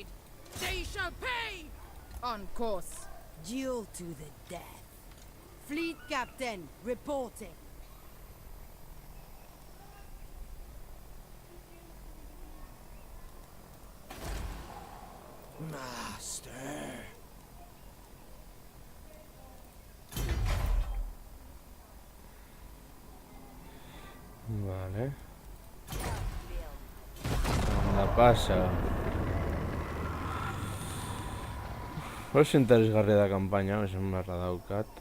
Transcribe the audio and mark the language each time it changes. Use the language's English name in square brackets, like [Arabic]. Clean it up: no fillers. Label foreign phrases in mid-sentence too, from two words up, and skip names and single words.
[English] They shall pay! On course. Duel to the death. Fleet captain reporting. Master. [Basque] Vale. Anda pasa. Oso interesgarria da kanpaina, esan beharra daukat.